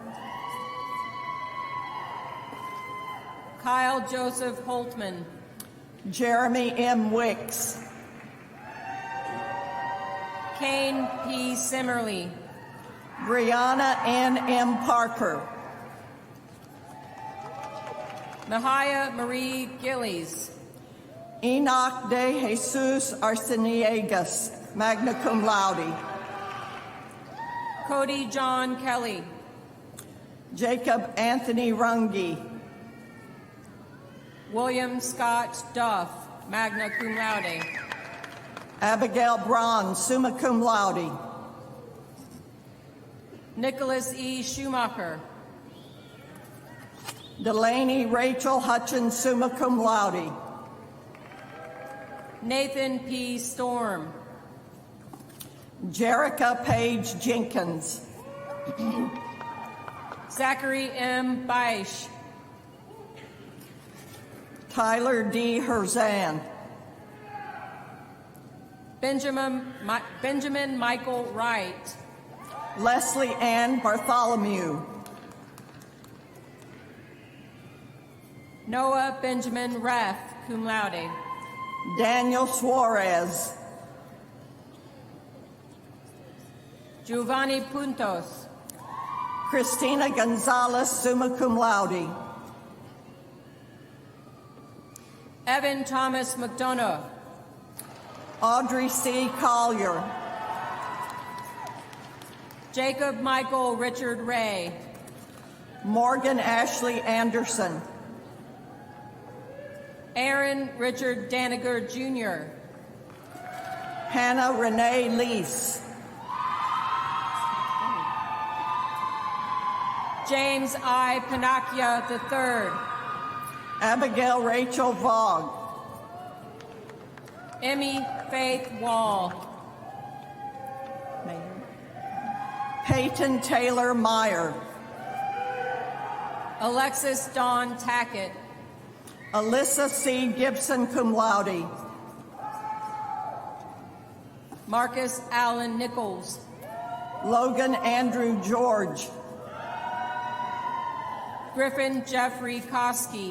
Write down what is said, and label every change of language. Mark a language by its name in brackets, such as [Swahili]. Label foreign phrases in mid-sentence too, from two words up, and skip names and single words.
[English] Kyle Joseph Holtman. Jeremy M. Wicks. Kane P. Simmerly. Brianna N. M. Parker. Mahia Marie Gillies. Enoch de Jesus Arceniegas, [Latin] magna cum laude. [English] Cody John Kelly. Jacob Anthony Runge. William Scott Duff, [Latin] magna cum laude. [English] Abigail Braun, [Latin] summa cum laude. [English] Nicholas E. Schumacher. Delaney Rachel Hutchins, [Latin] summa cum laude. [English] Nathan P. Storm. Jerica Page Jenkins. Zachary M. Beisch. Tyler D. Herzan. Benjamin Michael Wright. Leslie Ann Bartholomew. Noah Benjamin Reff, [Latin] cum laude. [English] Daniel Suarez. Giovanni Puntos. Christina Gonzalez, [Latin] summa cum laude. [English] Evan Thomas McDonough. Audrey C. Collier. Jacob Michael Richard Ray. Morgan Ashley Anderson. Aaron Richard Daniger Jr. Hannah Renee Lease. James I. Panakia III. Abigail Rachel Vaugh. Emmy Faith Wall. Peyton Taylor Meyer. Alexis Dawn Tackett. Alyssa C. Gibson, [Latin] cum laude. [English] Marcus Allen Nichols. Logan Andrew George. Griffin Jeffrey Koski.